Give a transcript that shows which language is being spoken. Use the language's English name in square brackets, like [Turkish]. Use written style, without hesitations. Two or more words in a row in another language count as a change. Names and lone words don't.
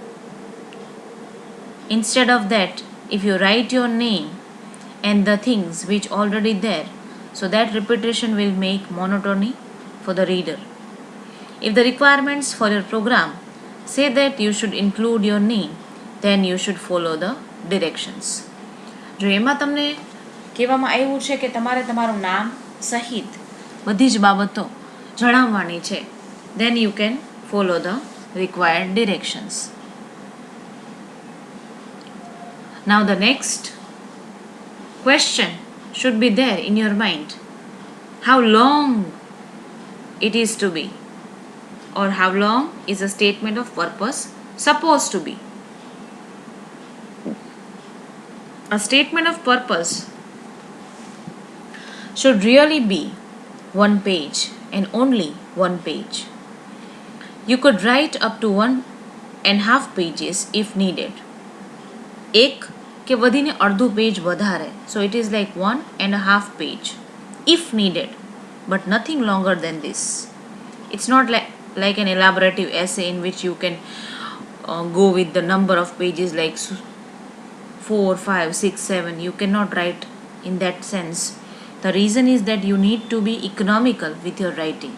[English] Instead of that, if you write your name and the things which already there, so that repetition will make monotony for the reader. If the requirements for your program say that you should include your name, then you should follow the directions. [Gujarati] જો એમાં તમને કહેવામાં આવ્યું છે કે તમારે તમારું નામ સહિત બધી જ બાબતો જણાવવાની છે, [English] then you can follow the required directions. Now the next question should be there in your mind. How long it is to be, or how long is a statement of purpose supposed to be? A statement of purpose should really be one page and only one page. You could write up to 1.5 pages if needed. [Gujarati] એક કે વધીને અડધું પેજ વધારે. [English] So it is like 1.5 page if needed, but nothing longer than this. It's not like an elaborative essay in which you can go with the number of pages like 4, 5, 6, 7. You cannot write in that sense. The reason is that you need to be economical with your writing.